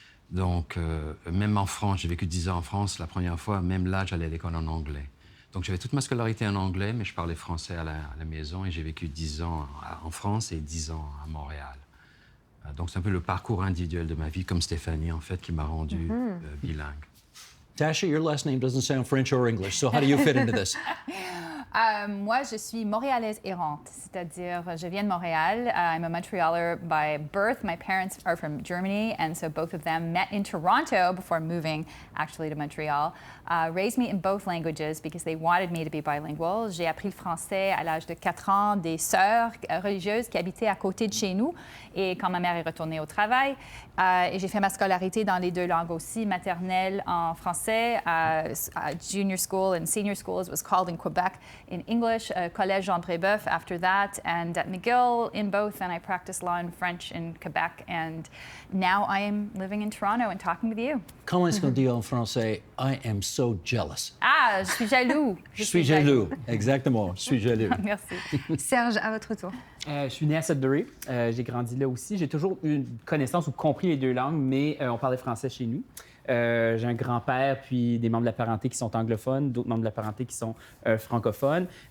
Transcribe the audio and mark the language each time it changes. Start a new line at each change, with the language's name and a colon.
French: Donc, même en France, j'ai vécu 10 ans en France la première fois, même là, j'allais à l'école en anglais. Donc, j'avais toute ma scolarité en anglais, mais je parlais français à la maison et j'ai vécu 10 ans en France et 10 ans à Montréal. Donc, c'est un peu le parcours individuel de ma vie, comme Stéphanie, en fait, qui m'a rendu bilingue.
English: Tasha, your last name doesn't sound French or English, so how do you fit into this?
French: Moi, je suis montréalaise errante, c'est-à-dire je viens de Montréal.
English: I'm a Montrealer by birth. My parents are from Germany, and so both of them met in Toronto before moving actually to Montreal. Raised me in both languages because they wanted me to be bilingual.
French: J'ai appris le français à l'âge de 4 ans des sœurs religieuses qui habitaient à côté de chez nous et quand ma mère est retournée au travail. Et j'ai fait ma scolarité dans les deux langues aussi, maternelle en français,
English: junior school and senior school, it was called in Quebec, in English, Collège Jean Brébeuf after that, and at McGill in both, and I practiced law in French in Quebec, and now I am living in Toronto and talking with you.
French: Comment est-ce qu'on dit en français?
English: I am so jealous.
French: Ah, je suis jaloux. Je suis jaloux. Exactement, je suis jaloux. Merci. Serge, à votre tour. Je suis né à Sudbury. J'ai grandi là aussi. J'ai toujours eu une connaissance ou compris les deux langues, mais on parlait français chez nous. J'ai un grand-père puis des membres de la parenté qui sont anglophones, d'autres membres de la parenté qui sont francophones.